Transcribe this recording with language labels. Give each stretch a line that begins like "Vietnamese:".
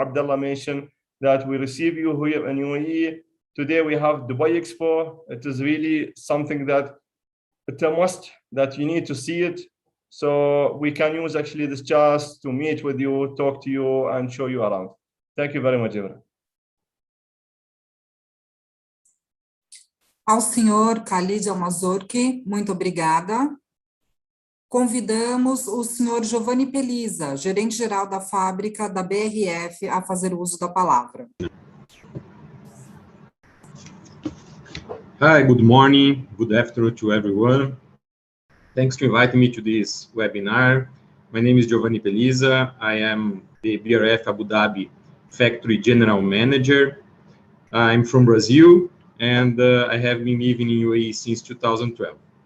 English: Abdullah mentioned, that we receive you here in UAE. Today we have Dubai Expo. It is really something that it's a must that you need to see it. So we can use actually this chance to meet with you, talk to you, and show you around. Thank you very much, everyone.
Portuguese: Ao senhor Khalid Almazorki, muito obrigada. Convidamos o senhor Giovanni Pelisa, gerente-geral da fábrica da BRF, a fazer uso da palavra.
English: Hi, good morning, good afternoon to everyone. Thanks for inviting me to this webinar. My name is Giovanni Pelisa. I am the BRF Abu Dhabi Factory General Manager. I'm from Brazil, and I have been living in UAE since 2012.